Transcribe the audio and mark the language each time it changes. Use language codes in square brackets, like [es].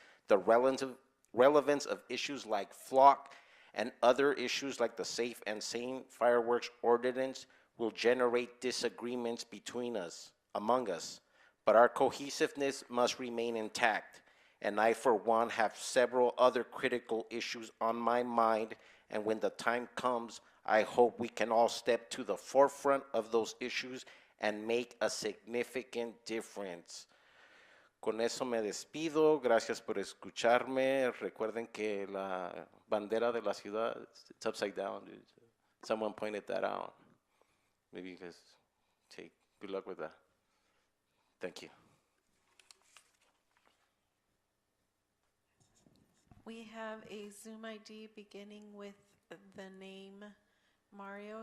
[en] The relevance of issues like flock and other issues like the Safe and Sane Fireworks Ordinance will generate disagreements among us, but our cohesiveness must remain intact. And I, for one, have several other critical issues on my mind, and when the time comes, I hope we can all step to the forefront of those issues and make a significant difference. [es] Con eso me despido. Gracias por escucharme. Recuerden que la bandera de la ciudad, [en] it's upside down. Someone pointed that out. Maybe you guys take good luck with that. Thank you. We have a Zoom ID beginning with the name Mario.